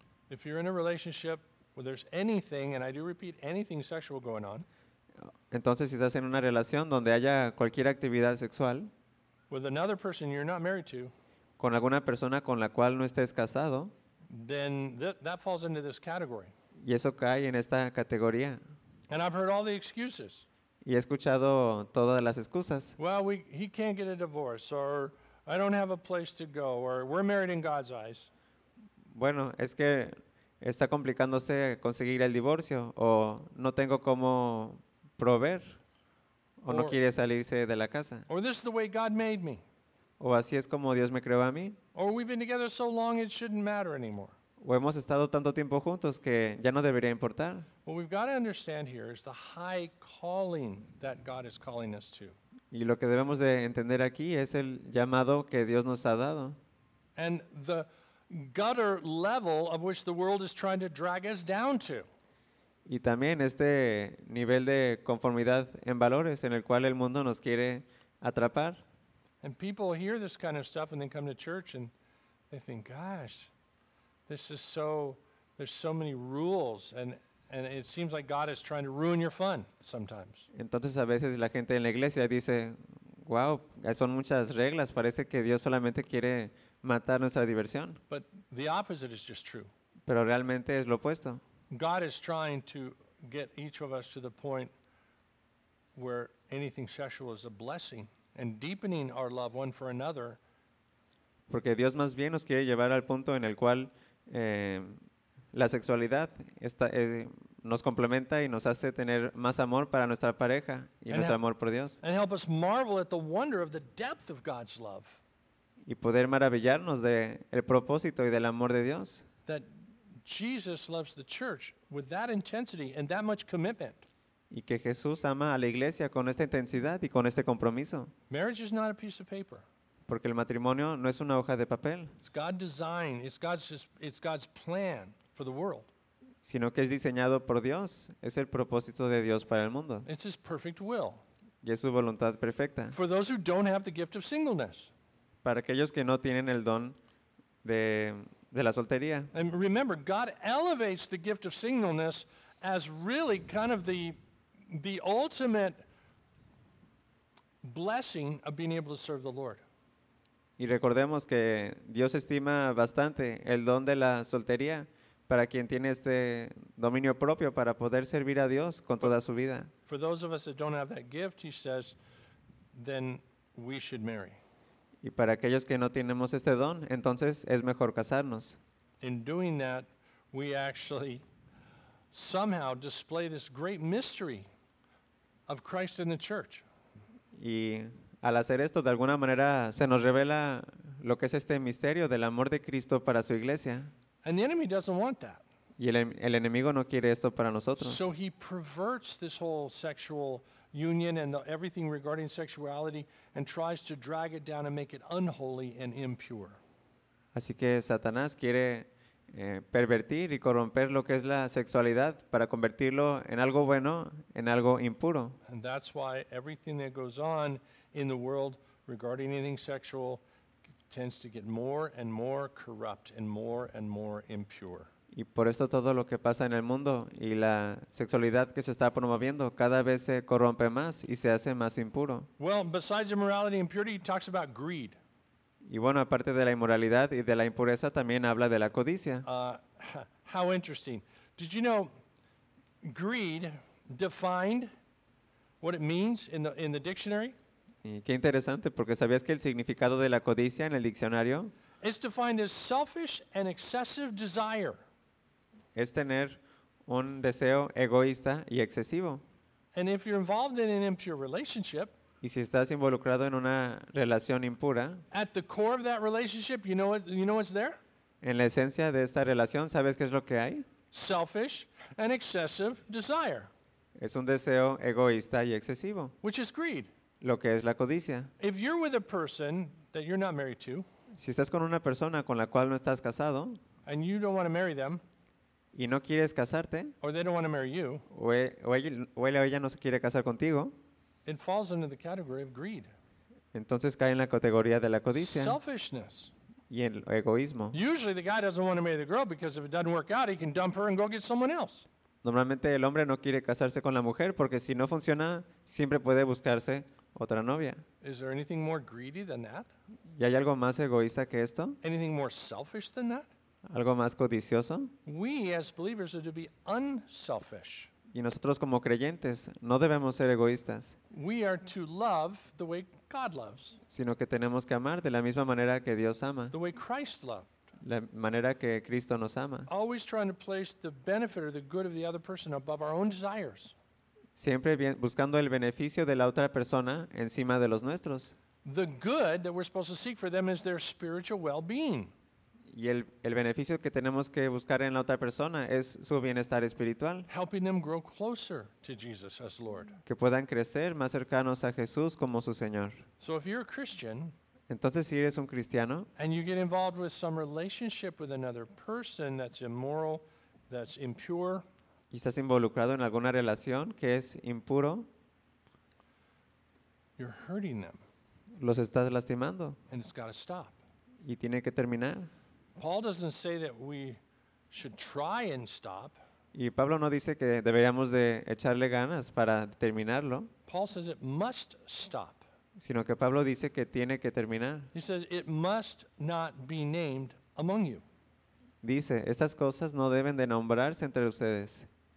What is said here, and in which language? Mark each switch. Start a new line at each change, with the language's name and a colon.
English: If you're in a relationship where there's anything, and I do repeat, anything sexual going on.
Spanish: Entonces, si estás en una relación donde haya cualquier actividad sexual.
English: With another person you're not married to.
Spanish: Con alguna persona con la cual no estés casado.
English: Then that falls into this category.
Spanish: Y eso cae en esta categoría.
English: And I've heard all the excuses.
Spanish: Y he escuchado todas las excusas.
English: Well, he can't get a divorce, or I don't have a place to go, or we're married in God's eyes.
Spanish: Bueno, es que está complicándose conseguir el divorcio o no tengo cómo proveer o no quiere salirse de la casa.
English: Or this is the way God made me.
Spanish: O así es como Dios me creó a mí.
English: Or we've been together so long it shouldn't matter anymore.
Spanish: O hemos estado tanto tiempo juntos que ya no debería importar.
English: What we've got to understand here is the high calling that God is calling us to.
Spanish: Y lo que debemos de entender aquí es el llamado que Dios nos ha dado.
English: And the gutter level of which the world is trying to drag us down to.
Spanish: Y también este nivel de conformidad en valores en el cual el mundo nos quiere atrapar.
English: And people hear this kind of stuff and then come to church and they think, gosh, this is so, there's so many rules and it seems like God is trying to ruin your fun sometimes.
Spanish: Entonces a veces la gente en la iglesia dice, wow, son muchas reglas, parece que Dios solamente quiere matar nuestra diversión.
English: But the opposite is just true.
Spanish: Pero realmente es lo opuesto.
English: God is trying to get each of us to the point where anything sexual is a blessing and deepening our love one for another.
Spanish: Porque Dios más bien nos quiere llevar al punto en el cual la sexualidad está, nos complementa y nos hace tener más amor para nuestra pareja y nuestro amor por Dios.
English: And help us marvel at the wonder of the depth of God's love.
Spanish: Y poder maravillarnos de el propósito y del amor de Dios.
English: That Jesus loves the church with that intensity and that much commitment.
Spanish: Y que Jesús ama a la iglesia con esta intensidad y con este compromiso.
English: Marriage is not a piece of paper.
Spanish: Porque el matrimonio no es una hoja de papel.
English: It's God's design. It's God's plan for the world.
Spanish: Sino que es diseñado por Dios. Es el propósito de Dios para el mundo.
English: It's His perfect will.
Spanish: Y es su voluntad perfecta.
English: For those who don't have the gift of singleness.
Spanish: Para aquellos que no tienen el don de la soltería.
English: And remember, God elevates the gift of singleness as really kind of the ultimate blessing of being able to serve the Lord.
Spanish: Y recordemos que Dios estima bastante el don de la soltería para quien tiene este dominio propio para poder servir a Dios con toda su vida.
English: For those of us that don't have that gift, he says, then we should marry.
Spanish: Y para aquellos que no tenemos este don, entonces es mejor casarnos.
English: In doing that, we actually somehow display this great mystery of Christ in the church.
Spanish: Y al hacer esto, de alguna manera se nos revela lo que es este misterio del amor de Cristo para su iglesia.
English: And the enemy doesn't want that.
Spanish: Y el enemigo no quiere esto para nosotros.
English: So he perverts this whole sexual union and everything regarding sexuality and tries to drag it down and make it unholy and impure.
Spanish: Así que Satanás quiere pervertir y corromper lo que es la sexualidad para convertirlo en algo bueno, en algo impuro.
English: And that's why everything that goes on in the world regarding anything sexual tends to get more and more corrupt and more impure.
Spanish: Y por esto todo lo que pasa en el mundo y la sexualidad que se está promoviendo cada vez se corrompe más y se hace más impuro.
English: Well, besides immorality and impurity, he talks about greed.
Spanish: Y bueno, aparte de la inmoralidad y de la impureza, también habla de la codicia.
English: How interesting. Did you know greed defined what it means in the dictionary?
Spanish: Y qué interesante, porque ¿sabías que el significado de la codicia en el diccionario?
English: It's defined as selfish and excessive desire.
Spanish: Es tener un deseo egoísta y excesivo.
English: And if you're involved in an impure relationship,
Spanish: y si estás involucrado en una relación impura,
English: at the core of that relationship, you know what's there?
Spanish: En la esencia de esta relación, ¿sabes qué es lo que hay?
English: Selfish and excessive desire.
Spanish: Es un deseo egoísta y excesivo.
English: Which is greed.
Spanish: Lo que es la codicia.
English: If you're with a person that you're not married to,
Spanish: si estás con una persona con la cual no estás casado,
English: and you don't want to marry them,
Spanish: y no quieres casarte,
English: or they don't want to marry you,
Spanish: o ella no se quiere casar contigo,
English: it falls into the category of greed.
Spanish: Entonces cae en la categoría de la codicia.
English: Selfishness.
Spanish: Y el egoísmo.
English: Usually the guy doesn't want to marry the girl because if it doesn't work out, he can dump her and go get someone else.
Spanish: Normalmente el hombre no quiere casarse con la mujer porque si no funciona, siempre puede buscarse otra novia.
English: Is there anything more greedy than that?
Spanish: ¿Y hay algo más egoísta que esto?
English: Anything more selfish than that?
Spanish: ¿Algo más codicioso?
English: We as believers are to be unselfish.
Spanish: Y nosotros como creyentes no debemos ser egoístas.
English: We are to love the way God loves.
Spanish: Sino que tenemos que amar de la misma manera que Dios ama.
English: The way Christ loved.
Spanish: La manera que Cristo nos ama.
English: Always trying to place the benefit or the good of the other person above our own desires.
Spanish: Siempre buscando el beneficio de la otra persona encima de los nuestros.
English: The good that we're supposed to seek for them is their spiritual well-being.
Spanish: Y el beneficio que tenemos que buscar en la otra persona es su bienestar espiritual.
English: Helping them grow closer to Jesus as Lord.
Spanish: Que puedan crecer más cercanos a Jesús como su Señor.
English: So if you're a Christian,
Spanish: entonces si eres un cristiano,
English: and you get involved with some relationship with another person that's immoral, that's impure,
Spanish: y estás involucrado en alguna relación que es impuro,
English: you're hurting them.
Spanish: Los estás lastimando.
English: And it's got to stop.
Spanish: Y tiene que terminar.
English: Paul doesn't say that we should try and stop.
Spanish: Y Pablo no dice que deberíamos de echarle ganas para terminarlo.
English: Paul says it must stop.
Spanish: Sino que Pablo dice que tiene que terminar.
English: He says it must not be named among you.
Spanish: Dice, estas cosas no deben de nombrarse entre ustedes.